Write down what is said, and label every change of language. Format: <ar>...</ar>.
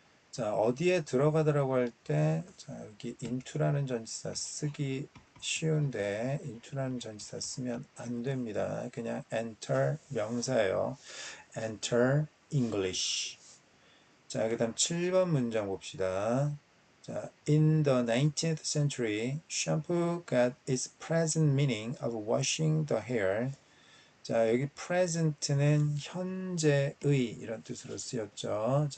<ko>자, 어디에 들어가더라고 할 때, 자, 여기 into라는 전치사 쓰기 쉬운데, into라는 전치사 쓰면 안 됩니다. 그냥 enter 명사예요.</ko> <en>enter English.</en> <ko>자, 그 다음 7번 문장 봅시다.</ko> <en>자, in the 19th century, shampoo got its present meaning of washing the hair.</en> <ko>자, 여기 present는 현재의 이런 뜻으로 쓰였죠.</ko>